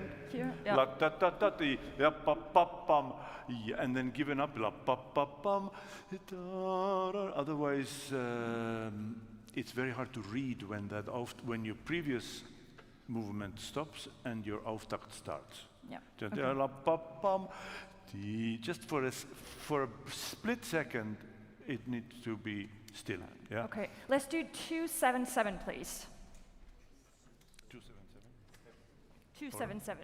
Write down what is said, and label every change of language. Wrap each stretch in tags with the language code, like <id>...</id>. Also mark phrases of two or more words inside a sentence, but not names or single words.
<en>Here, yeah. La ta ta ta ti, ya pa pa pam, and then give it up. La pa pa pam. Otherwise, it's very hard to read when your previous movement stops and your Auftakt starts. Yeah. Okay. La pa pam. Just for a split second, it needs to be still. Yeah. Okay, let's do 277, please. 277.</en>